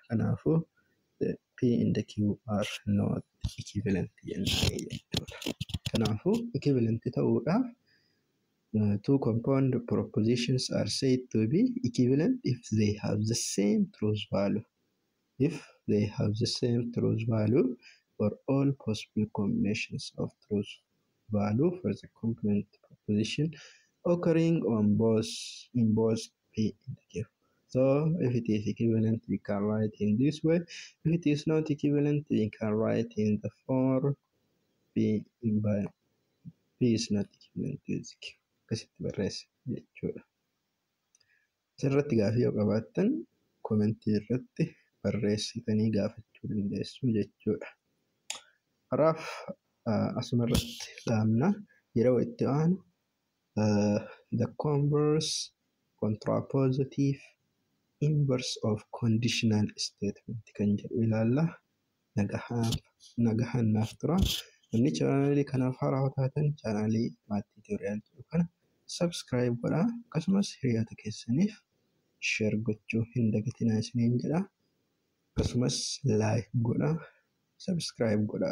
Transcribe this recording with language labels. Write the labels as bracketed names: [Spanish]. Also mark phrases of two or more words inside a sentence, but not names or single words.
[English] Kanaafuu the P and the Q are not equivalent [Oromo] jennaan jechuudha. [English] Kanaafuu equivalent ta'uudhaaf two compound propositions are said to be equivalent if they have the same truth value. If they have the same truth value for all possible combinations of truth value for the complement proposition occurring in both P and Q. So if it is equivalent, we can write in this way. If it is not equivalent, we can write in the form P is not equivalent to Q. [Oromo] Akkasitti barreessa jechuudha. Asirratti gaaffii yoo qabaattan komentii irratti barreessitanii gaafachuu dandeessu jechuudha. Kanaaf asuma irratti dhaabna yeroo itti aanu [English] the converse, contrapositive, inverse of conditional statement [Oromo] kan jedhu ilaalla. Nagahaan naaf tura. Namni chaanaalii kanaaf haaraa taatan chaanaalii maatii tutoriyaal jedhu kana subscribe godhaa. Akkasumas hiriyoota keessaniif share gochuu hin dagatinaa isiniin jedha. Akkasumas like godhaa. Subscribe godhaa.